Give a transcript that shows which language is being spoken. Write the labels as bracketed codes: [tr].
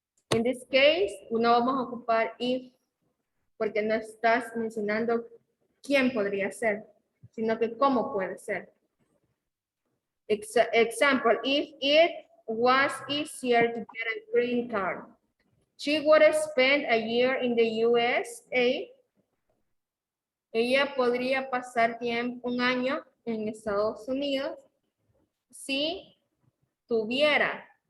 [es] En [en] this case, [es] no vamos a ocupar if, porque no estás mencionando quién podría ser, sino que cómo puede ser. [en] Example, if it was easier to get a green card, she would spend a year in the USA. [es] Ella podría pasar un año en Estados Unidos si tuviera.